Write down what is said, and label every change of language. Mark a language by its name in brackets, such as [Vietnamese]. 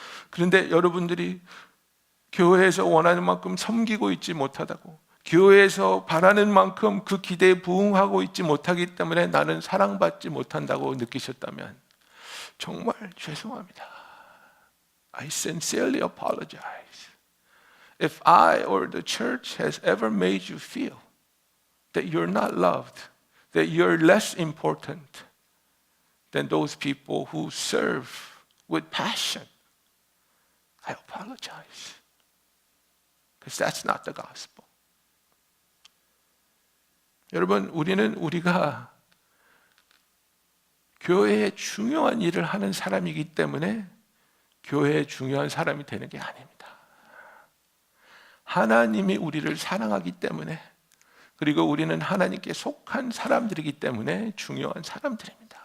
[Korean] 그런데 여러분들이 교회에서 원하는 만큼 섬기고 있지 못하다고, 교회에서 바라는 만큼 그 기대에 부응하고 있지 못하기 때문에 나는 사랑받지 못한다고 느끼셨다면 정말 죄송합니다. [English] I sincerely apologize. If I or the church has ever made you feel that you're not loved, that you're less important than those people who serve with passion, I apologize. Because that's not the gospel. [Korean] 여러분, 우리가 교회에 중요한 일을 하는 사람이기 때문에 교회에 중요한 사람이 되는 게 아닙니다. 하나님이 우리를 사랑하기 때문에, 그리고 우리는 하나님께 속한 사람들이기 때문에 중요한 사람들입니다.